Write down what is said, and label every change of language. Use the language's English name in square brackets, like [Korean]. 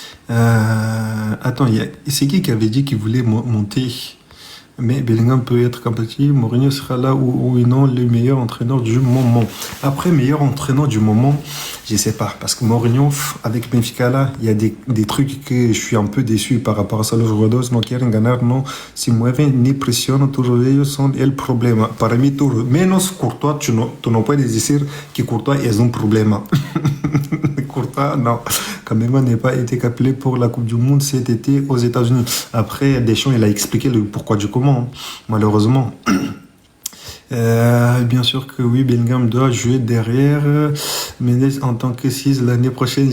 [French] Attends, c'est qui avait dit qu'il voulait monter? Mais Bellingham peut être compatible. Mourinho sera là ou non le meilleur entraîneur du moment. Après, meilleur entraîneur du moment, je sais pas. Parce que Mourinho, avec Benfica là, il y a des trucs que je suis un peu déçu par rapport [Spanish] a los jugadores. No quieren ganar, no se mueven ni presionan. Todos ellos son el problema. Para mí, todo. Menos Courtois, tu no puedes decir que Courtois es un problema. [French] Courtois, non. Quand même, n'a pas été appelé pour la Coupe du Monde cet été aux États-Unis. Après, Deschamps, il a expliqué le pourquoi du comment, hein, malheureusement. Bien sûr que oui, Bellingham doit jouer derrière Mendes en tant que 6 l'année prochaine.